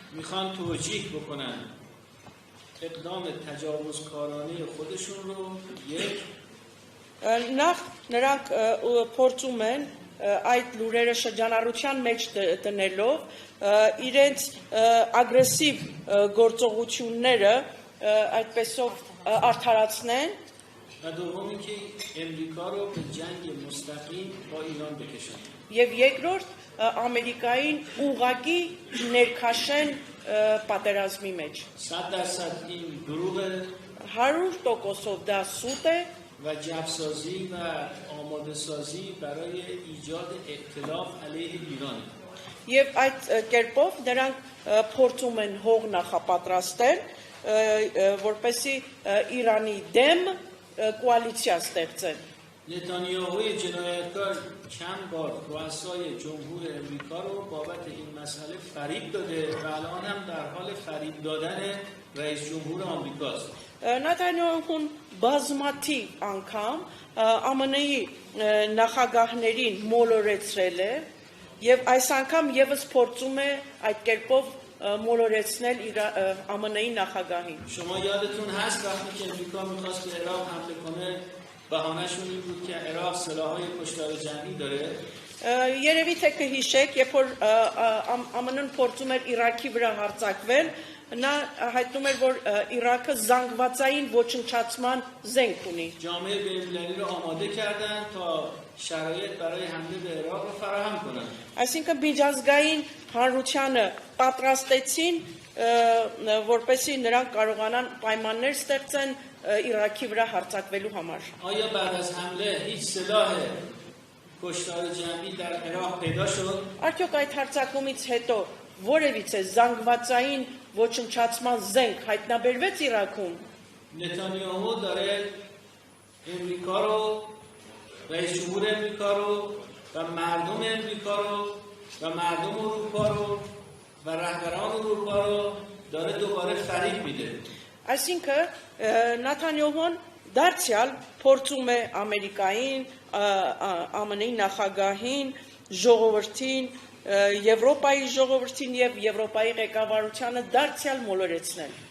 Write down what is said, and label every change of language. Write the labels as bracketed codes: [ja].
[fa] میخوان توجیه بکنن اقدام تجاوزکارانه خودشون رو یک [hy] նախ նրանք փորձում են այդ լուրերը շրջանառության մեջ տնելով իրենց ագրեսիվ գործողությունները այդպեսով արդարացնեն [fa] و دومی که امریکا رو به جنگ مستقیم با ایران بکشن. [hy] Եվ երկրորդ Ամերիկային ուղղակի ներքաշեն պատերազմի մեջ. [fa] 100% این دروغه [hy] 100%-ով դա սուտ է [fa] و جبسازی و آماده سازی برای ایجاد ائتلاف علیه ایران [hy] եւ այդ կերպով նրանք փորձում են հող նախապատրաստել որպեսի Իրանի դեմ կոալիցիա ստեղծեն [fa] نتانیاهوی جنایتکار چند بار رؤسای جمهور امریکا رو بابت این مسئله فریب داده و الان هم در حال فریب دادن رئیس جمهور آمریکاست. [hy] Նաթանյահուն բազմաթիվ անգամ ԱՄՆ-ի նախագահներին մոլորեցրել է եւ այս անգամ եւս փորձում է այդ կերպով մոլորեցնել ԱՄՆ-ի նախագահին. [fa] شما یادتون هست وقتی که امریکا می‌خواست به عراق حمله کنه بهانه‌شون این بود که عراق سلاح‌های کشتار جمعی داره [hy] Երևի թե կհիշեք, երբ որ ԱՄՆ-ն փորձում էր Իրաքի վրա հարձակվել, նա հայտնում էր, որ Իրաքը զանգվածային ոչնչացման զենք ունի. [fa] جامعه بین‌المللی رو آماده کردن تا شرایط برای حمله به عراق رو فراهم کنن. [hy] Այսինքն միջազգային հանրությանը պատրաստեցին, որպեսզի նրանք կարողանան պայմաններ ստեղծեն Իրաքի վրա հարձակվելու համար. [fa] آیا بعد از حمله هیچ سلاح کشتار جمعی در عراق پیدا شد؟ [hy] Արդյոք այդ հարձակումից հետո որևիցե զանգվածային ոչնչացման զենք հայտնաբերվեց Իրաքում? [fa] نتانیاهو داره امریکا رو رئیس جمهور امریکا رو و مردم امریکا رو و مردم اروپا رو و رهبران اروپا رو داره دوباره فریب میده. [hy] Այսինքն Նաթանյահուն դարձյալ փորձում է Ամերիկային, ԱՄՆ-ի նախագահին, ժողովրդին, Եվրոպայի ժողովրդին եւ Եվրոպայի ղեկավարությանը դարձյալ մոլորեցնել.